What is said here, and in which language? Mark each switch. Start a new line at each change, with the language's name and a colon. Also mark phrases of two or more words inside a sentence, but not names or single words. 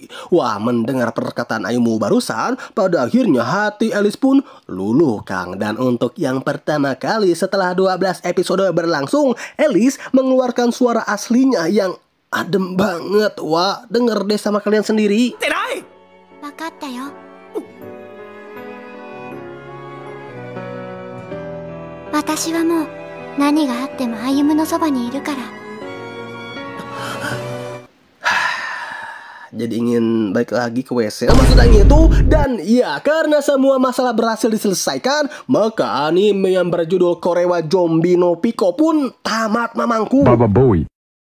Indonesian: Wah, mendengar perkataan Ayumu barusan, pada akhirnya hati Elis pun luluh Kang. Dan untuk yang pertama kali setelah 12 episode berlangsung, Elis mengeluarkan suara aslinya yang adem banget. Wah, denger deh sama kalian sendiri.
Japanese: わかったよ。私はもう何があっても Ayumu のそばにいるから.
Indonesian: Jadi ingin balik lagi ke WC maksudnya itu. Dan ya, karena semua masalah berhasil diselesaikan, maka anime yang berjudul Korewa Zombie no Pico pun tamat mamangku. Baba Boy.